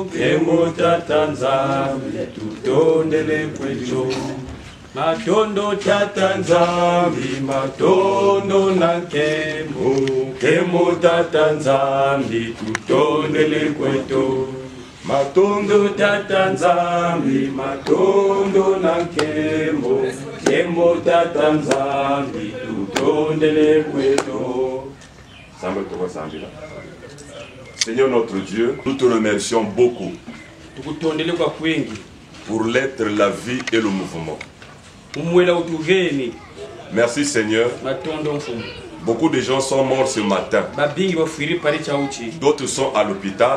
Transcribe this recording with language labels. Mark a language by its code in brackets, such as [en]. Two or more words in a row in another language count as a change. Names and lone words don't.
[kg] kemo tata Nzambi tutondele kwetu matondo tata Nzambi matondo nankemo kemo tata Nzambi tutondele kwetu matondo tata Nzambi matondo nankemo kemo tata Nzambi tutondele kwetu. [fr] Seigneur notre Dieu, nous te remercions beaucoup pour l'être, la vie et le mouvement. Merci Seigneur. Beaucoup de gens sont morts ce matin. D'autres sont à l'hôpital.